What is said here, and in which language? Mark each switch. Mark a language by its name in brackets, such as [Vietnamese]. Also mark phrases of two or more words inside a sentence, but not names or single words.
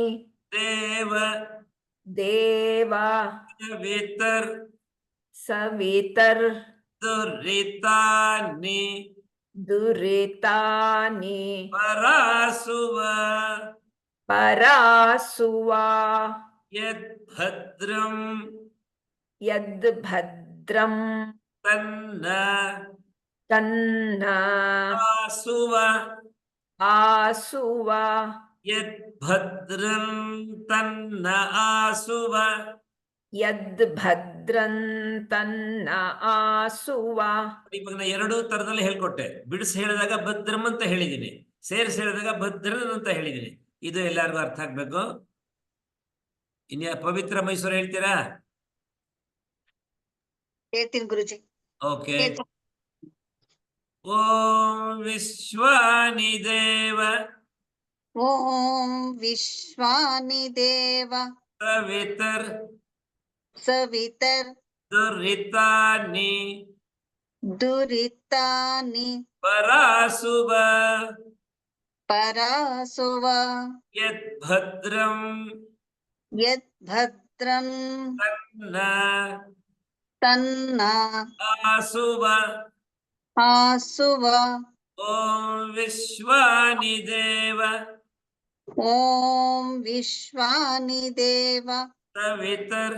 [Sanskrit] ದೇವ ದೇವ. ಸವಿತರ್ ಸವಿತರ್ ದುರಿತಾನಿ ದುರಿತಾನಿ ಪರಾಸುವ ಪರಾಸುವ. ಯದ್ ಭದ್ರಂ ಯದ್ ಭದ್ರಂ ತನ್ನ ತನ್ನ ಆಸುವ. ಆಸುವ. ಯದ್ ಭದ್ರಂ ತನ್ನ ಆಸುವ. ಯದ್ ಭದ್ರಂ ತನ್ನ ಆಸುವ. [Kannada] ಇವಾಗ ನಾ ಎರಡು ತರದಲ್ಲಿ ಹೇಳ್ಕೊಟ್ಟೆ. ಬಿಡಿಸಿ ಹೇಳಿದಾಗ ಭದ್ರಂ ಅಂತ ಹೇಳಿದ್ದೀನಿ, ಸೇರಿಸಿ ಹೇಳಿದಾಗ ಭದ್ರನ್ ಅಂತ ಹೇಳಿದ್ದೀನಿ. ಇದು ಎಲ್ಲರಿಗೂ ಅರ್ಥ ಆಗ್ಬೇಕು. ಇನ್ಯಾ ಪವಿತ್ರ ಮೈಸೂರು ಹೇಳ್ತೀರಾ? ಹೇಳ್ತೀನಿ ಗುರುಜಿ. [Sanskrit] ಓಕೆ. ಓಂ ವಿಶ್ವಾನಿ ದೇವ. ಓಂ ವಿಶ್ವಾನಿ ದೇವ. ಸವಿತರ್ ಸವಿತರ್ ದುರಿತಾನಿ ದುರಿತಾನಿ ಪರಾಸುವ. ಪರಾಸುವ. ಯದ್ ಭದ್ರಂ ಯದ್ ಭದ್ರಂ ತನ್ನ ತನ್ನ ಆಸುವ. ಆಸುವ ಓಂ ವಿಶ್ವಾನಿ ದೇವ ಓಂ ವಿಶ್ವಾನಿ ದೇವ ಸವಿತರ್